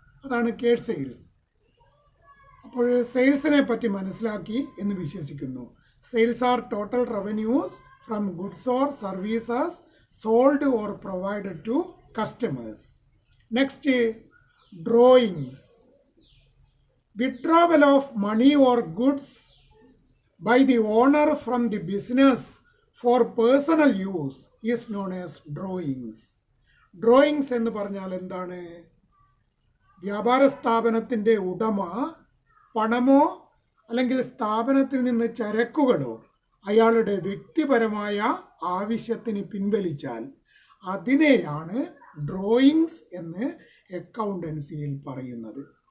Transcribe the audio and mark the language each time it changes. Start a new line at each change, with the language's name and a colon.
Malayalam: അതാണ് cash sales. അപ്പോൾ സെയിൽസിനെ പറ്റി മനസ്സിലാക്കി എന്ന് വിശ്വസിക്കുന്നു.
English: Sales are total revenues from goods or services sold or provided to customers. Next, drawings. Withdrawal of money or goods by the owner from the business for personal use is known as drawings.
Malayalam: Drawings എന്ന് പറഞ്ഞാൽ എന്താണ്? വ്യാപാര സ്ഥാപനത്തിൻ്റെ ഉടമ പണമോ അല്ലെങ്കിൽ സ്ഥാപനത്തിൽ നിന്ന് ചരക്കുകളോ അയാളുടെ വ്യക്തിപരമായ ആവശ്യത്തിന് പിൻവലിച്ചാൽ അതിനെയാണ് ഡ്രോയിങ്സ് എന്ന് അക്കൗണ്ടൻസിയിൽ പറയുന്നത്.